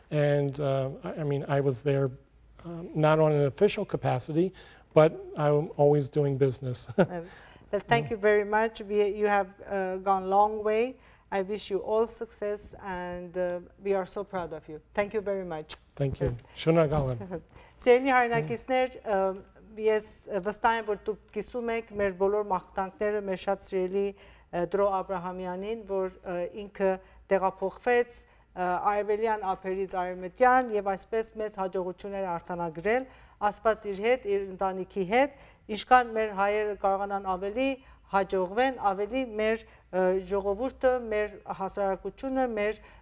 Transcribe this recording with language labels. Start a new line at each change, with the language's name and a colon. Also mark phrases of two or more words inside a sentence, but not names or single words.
English: And I mean, I was there not on an official capacity, but I'm always doing business. Well, thank you very much. You have gone a long way. I wish you all success, and we are so proud of you. Thank you very much. Thank you.
Armenian: Շնորհակալ եմ։ Սիրելի հայրենակիցներ, ես վստահ եմ, որ դուք կիսում եք մեր բոլոր մաղթանքները մեր շատ սիրելի Dro Abrahamianին, որ ինքը տեղափոխվեց արևելյան ափերից արևմտյան եւ այսպես մեծ հաջողություններ արձանագրել, Աստված իր հետ, իր ընտանիքի հետ, ինչքան մեր հայերը կարողանան ավելի հաջողվեն, ավելի մեր ժողովուրդը, մեր հասարակությունը, մեր